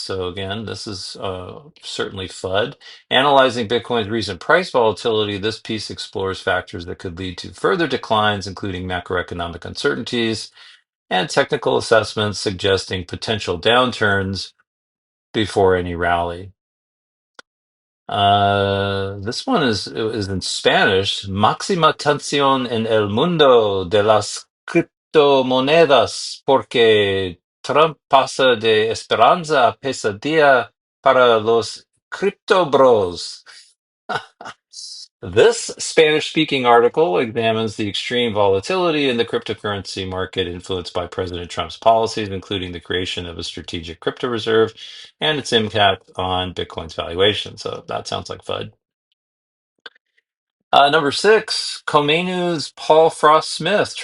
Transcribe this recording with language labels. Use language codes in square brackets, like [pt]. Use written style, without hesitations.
[en] So again, this is certainly FUD. Analyzing Bitcoin's recent price volatility, this piece explores factors that could lead to further declines, including macroeconomic uncertainties and technical assessments suggesting potential downturns before any rally. This one is in Spanish. [es] Máxima tensión en el mundo de las criptomonedas porque Trump pasa de esperanza a pesadilla para los criptobros. [en] This Spanish-speaking article examines the extreme volatility in the cryptocurrency market influenced by President Trump's policies, including the creation of a strategic crypto reserve and its impact on Bitcoin's valuation. So that sounds like FUD. Number six, Komainu's Paul Frost Smith.